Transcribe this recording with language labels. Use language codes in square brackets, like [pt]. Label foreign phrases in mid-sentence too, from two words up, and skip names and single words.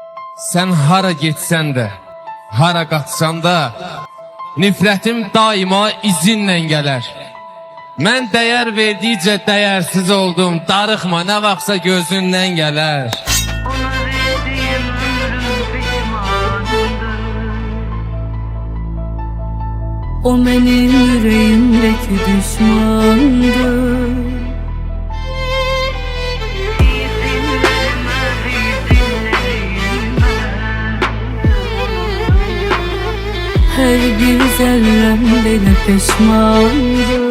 [az] Sen hara getsən də, hara qaçsan da, nifrətim daima izinlə gələr. Mən dəyər verdikcə dəyərsiz oldum, darıxma nə vaxtsa gözündən gələr. [tr] Ona verdiğim ömrüm pişmanımdır. O benim yüreğimdeki düşmandır. Her bir zerrem beni pişmandır.